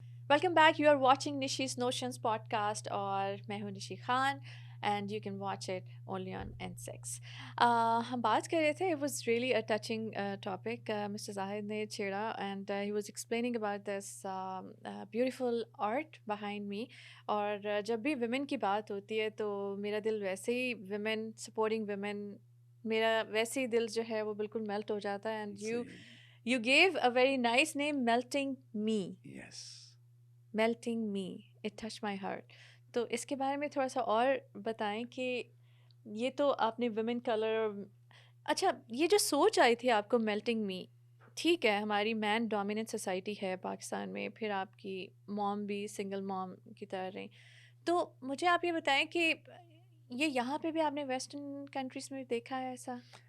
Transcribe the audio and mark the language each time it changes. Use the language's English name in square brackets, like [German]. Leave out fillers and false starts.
[English] Welcome back. You are watching Nishi's Notions podcast, [Hindi] और मैं हूँ Nishi Khan, [English] and you can watch it only on N6. [Hindi] हम बात कर रहे थे. [English] It was really a touching topic. Mr. Zahid [Hindi] ने छेड़ा, [English] and he was explaining about this beautiful art behind me. [Hindi] और जब भी women की बात होती है तो मेरा दिल वैसे ही [English] women supporting women, [Hindi] मेरा वैसे ही दिल जो है वो बिल्कुल melt हो जाता है. [English] And you gave a very nice name, Melting Me. Yes. Melting Me, it touched my heart. [Hindi] तो इसके बारे में थोड़ा सा और बताएं कि ये तो आपने women color, अच्छा ये जो सोच आई थी आपको Melting Me, ठीक है, हमारी man dominant society है पाकिस्तान में, फिर आपकी mom भी single mom की तरह रही, तो मुझे आप ये बताएं कि ये यहाँ पे भी आपने western countries में देखा है ऐसा?